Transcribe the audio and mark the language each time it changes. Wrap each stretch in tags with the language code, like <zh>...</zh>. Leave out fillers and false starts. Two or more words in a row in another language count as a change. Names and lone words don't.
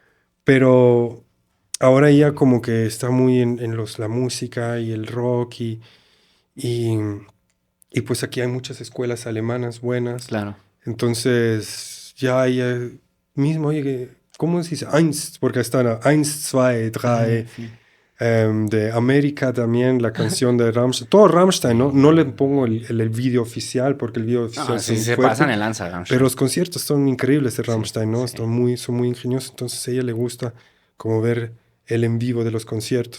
<es>Pero ahora ella como que está muy en la música y el rock y, y pues aquí hay muchas escuelas alemanas buenas. Claro. Entonces, ya ella mismo, oye, ¿cómo se dice?</es> <de>Eins,</de> <es>porque están</es> <de>eins, zwei, drei,</de> <es>Sí. de América también, la canción de Rammstein, todo Rammstein, ¿no? No le pongo el video oficial porque el video oficial No, es sí muy se fuerte, pasan el lanza, pero Rammstein. los conciertos son increíbles de Sí, Rammstein, ¿no? sí. Son muy ingeniosos, entonces a ella le gusta como ver el en vivo de los conciertos.</es>